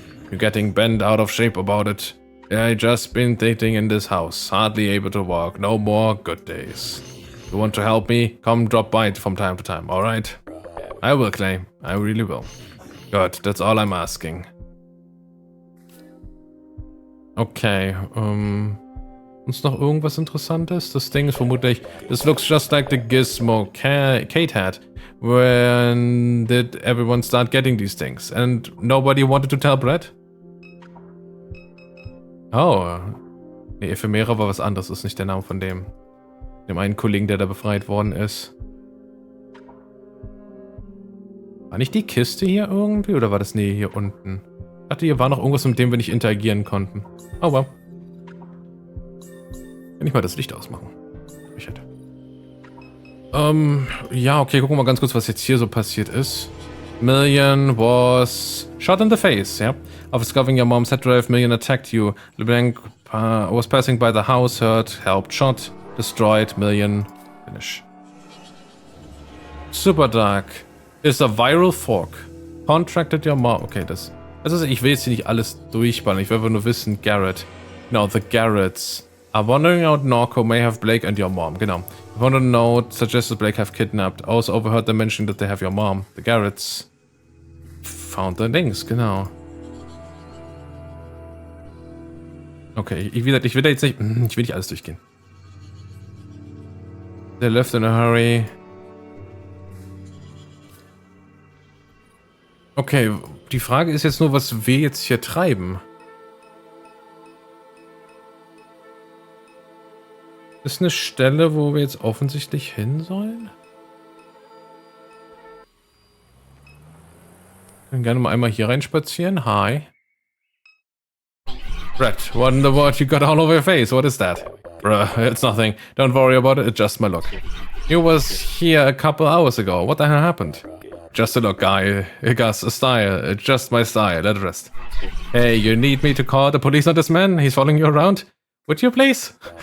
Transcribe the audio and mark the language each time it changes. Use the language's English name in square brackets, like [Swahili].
[English] You're getting bent out of shape about it. I just been dating in this house, hardly able to walk. No more good days. You want to help me? Come drop by from time to time, alright? I will, Clay. I really will. Good, that's all I'm asking. [German] Okay, Ist noch irgendwas Interessantes? Das Ding ist vermutlich... [English] This looks just like the gizmo Kate had. When did everyone start getting these things? And nobody wanted to tell Brett? [German] Oh. Nee, Ephemera war was anderes. Das ist nicht der Name von dem einen Kollegen, der da befreit worden ist. War nicht die Kiste hier irgendwie? Oder war das... Nee, hier unten. Ich dachte, hier war noch irgendwas, mit dem wir nicht interagieren konnten. Oh, wow. Kann ich mal das Licht ausmachen? Ich hätte. Ja, okay, gucken wir mal ganz kurz, was jetzt hier so passiert ist. [English] Million was shot in the face, yeah. After discovering your mom's head drive, Million attacked you. LeBlanc was passing by the house, heard, helped, shot, destroyed, Million, finish. Super Dark is a viral fork. Contracted your mom. [German] Okay, das ist, ich will jetzt hier nicht alles durchballern. Ich will einfach nur wissen, Garrett. [English] No, the Garretts. are wandering out NORCO may have Blake and your mom. [German] Genau. [English] One of the note suggested Blake have kidnapped. Also overheard them mention that they have your mom. The Garretts found the links. [German] Genau. Okay, ich will da jetzt nicht... Ich will nicht alles durchgehen. They left in a hurry. Okay, die Frage ist jetzt nur, was wir jetzt hier treiben. Ist eine Stelle, wo wir jetzt offensichtlich hin sollen? Ich kann gerne mal einmal hier reinspazieren. [English] Hi. Red, what in the world you got all over your face? What is that? Bruh, it's nothing. Don't worry about it, it's just my look. You was here a couple hours ago. What the hell happened? Just a look, guy. It got a style. It's just my style. Let it rest. Hey, you need me to call the police on this man? He's following you around? Would you please?